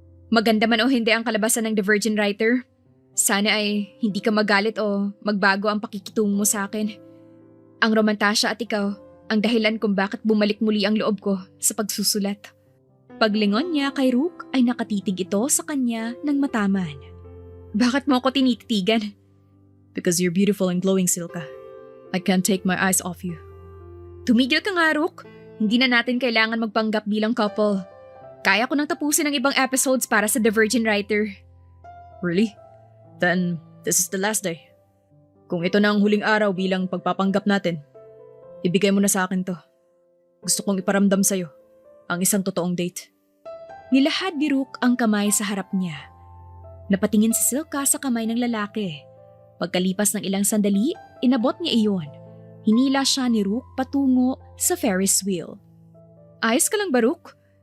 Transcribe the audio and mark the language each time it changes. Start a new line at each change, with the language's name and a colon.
Filipino: Maganda man o hindi ang kalabasan ng The Virgin Writer, sana ay hindi ka magalit o magbago ang pakikitungo mo sa akin. Ang Romantasya at ikaw ang dahilan kung bakit bumalik muli ang loob ko sa pagsusulat. Paglingon niya kay Rook ay nakatitig ito sa kanya ng mataman. Bakit mo ako tinititigan?
English: Because you're beautiful and glowing, Silka. I can't take my eyes off you.
Filipino: Tumigil ka nga, Rook. Hindi na natin kailangan magpanggap bilang couple. Kaya ko nang tapusin ang ibang episodes para sa The Virgin Writer.
English: Really? Then, this is the last day.
Filipino: Kung ito na ang huling araw bilang pagpapanggap natin, ibigay mo na sa akin to. Gusto kong iparamdam sa'yo ang isang totoong date. Nilahad ni Rook ang kamay sa harap niya. Napatingin si Silka sa kamay ng lalaki. Pagkalipas ng ilang sandali, inabot niya iyon. Hinila siya ni Rook patungo sa Ferris wheel. Ayos ka lang ba, Rook?